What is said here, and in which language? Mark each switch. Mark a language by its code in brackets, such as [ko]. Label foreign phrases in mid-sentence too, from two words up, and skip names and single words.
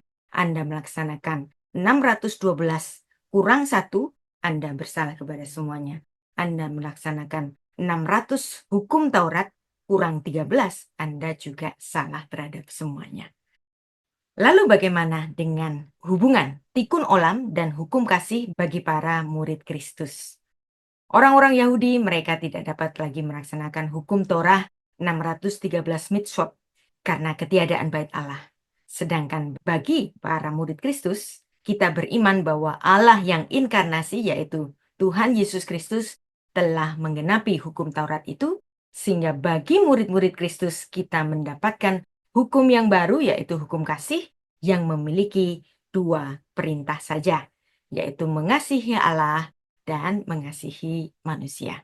[id] Anda melaksanakan 612 kurang satu, Anda bersalah kepada semuanya. Anda melaksanakan 600 hukum Taurat kurang 13, Anda juga salah terhadap semuanya. Lalu bagaimana dengan hubungan tikun olam dan hukum kasih bagi para murid Kristus? Orang-orang Yahudi mereka tidak dapat lagi melaksanakan hukum Torah 613 mitzvot karena ketiadaan bait Allah. Sedangkan bagi para murid Kristus, kita beriman bahwa Allah yang inkarnasi yaitu Tuhan Yesus Kristus telah menggenapi hukum Taurat itu, sehingga bagi murid-murid Kristus kita mendapatkan hukum yang baru yaitu hukum kasih yang memiliki 2 perintah saja, yaitu mengasihi Allah dan mengasihi manusia.